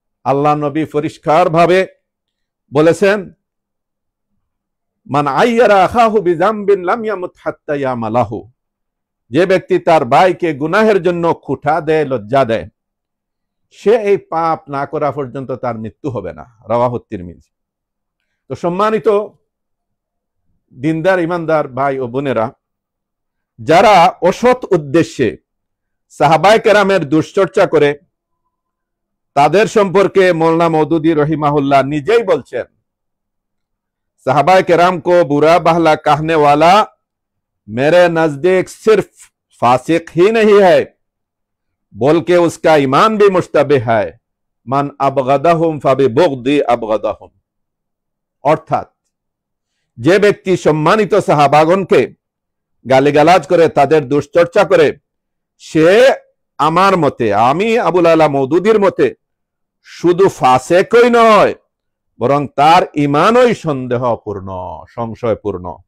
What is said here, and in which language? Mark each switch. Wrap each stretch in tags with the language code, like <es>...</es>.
<bn>আল্লাহ নবী পরিষ্কার ভাবে বলেছেন</bn> <ar>মান আইয়ারা আখাহু বিযামবিন লাম ইয়ামুত হাত্তা ইয়ামালাহু,</ar> <bn>যে ব্যক্তি তার ভাইকে গুনাহের জন্য খুঁটা দেয়, লজ্জা দেয়, সে এই পাপ না করা পর্যন্ত তার মৃত্যু হবে না।</bn> <ar>রাওয়াহু তিরমিজি।</ar> <bn>তো সম্মানিত দিনদার ইমানদার ভাই ও বোনেরা, যারা অসৎ উদ্দেশ্যে সাহাবায়ে কেরামের দুশ্চর্চা করে, তাদের সম্পর্কে মৌলানা মওদুদী রহিমাহুল্লাহ নিজেই বলছেন</bn> <hi>साहबाए केराम को बुरा भला कहने वाला मेरे नजदीक सिर्फ फासिक ही नहीं है बल्कि उसका ईमान भी मुश्तबिह है</hi> <ar>मन अबगदहुम फबिबुगदी अबगदहुम।</ar> <bn>অর্থাৎ যে ব্যক্তি সম্মানিত সাহাবাগণকে গালিগালাজ করে, তাদের দুশ্চর্চা করে, সে আমার মতে, আমি আবুল আলা মওদুদীর মতে শুধু ফাসেকই নয়, বরং তার ঈমানই সন্দেহপূর্ণ, সংশয়পূর্ণ।</bn>